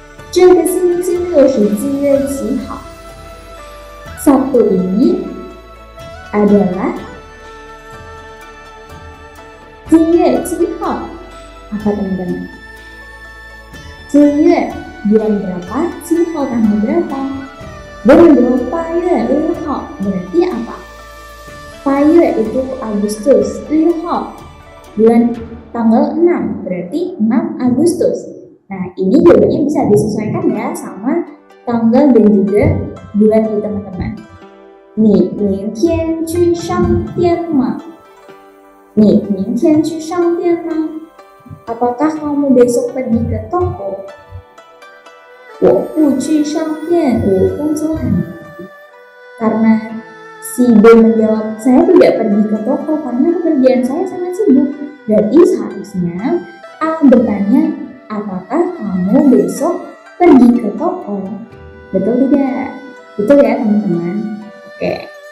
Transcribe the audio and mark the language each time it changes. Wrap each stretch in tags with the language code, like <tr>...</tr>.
<zh>这个星期六是几月几号?</zh> <id>Sabtu ini adalah 几月几号? Apa teman-teman? 几月 bulan berapa? 几号 tanggal berapa? Dan menjawab 8月6号 berarti apa? 8月 itu Agustus, 6号 bulan tanggal 6 berarti 6 Agustus. Nah, ini jawabannya bisa disesuaikan ya sama tanggal dan juga bulan nih teman-teman.</id> <zh>你明天去商店吗?你明天去商店吗?</zh> <id>Apakah kamu besok pergi ke toko?</id> <zh>我不去商店，我工作很忙.</zh> <id>Karena si B menjawab, saya tidak pergi ke toko karena pekerjaan saya sangat sibuk. Berarti seharusnya A bertanya, apakah kamu besok pergi ke toko? Betul tidak? Betul ya teman-teman? Oke.</id>